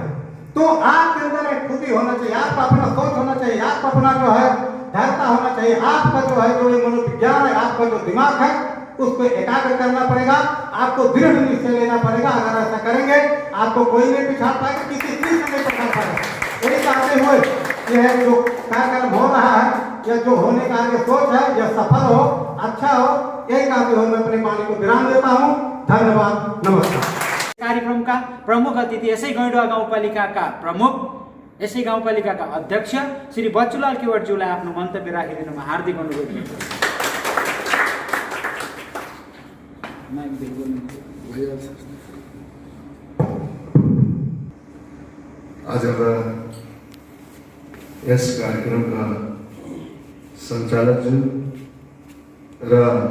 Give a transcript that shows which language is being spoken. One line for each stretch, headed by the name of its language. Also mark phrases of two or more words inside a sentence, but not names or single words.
Hindi: तो आपके अंदर एक खूबी होना चाहिए, आपका अपना सोच होना चाहिए, आपका अपना जो है धैर्यता होना चाहिए, आपका जो है जो मनोविज्ञान है, आपका जो दिमाग है उसको एकाग्र करना पड़ेगा, आपको दृढ़ निश्चय लेना पड़ेगा। अगर ऐसा करेंगे आपको कोई नहीं पिछाड़ पाएगा, किसी चीज से नहीं पछाड़ पाएगा। यही चाहते हुए यह जो कार्यक्रम हो रहा है, या जो होने का आगे सोच है, यह सफल हो, अच्छा हो, यही कहते हुए मैं अपनी वाणी को विराम देता हूँ। धन्यवाद, नमस्कार।
Nepali: कार्यक्रमका प्रमुख अतिथि, यसै गैंडा गाउँपालिकाका प्रमुख, यसै गाउँपालिकाका अध्यक्ष श्री बच्चुलाल केवटज्यूलाई आफ्नो मन्तव्य राखिदिनुमा हार्दिक अनुरोध गर्छु। आजका यस कार्यक्रमका सञ्चालक र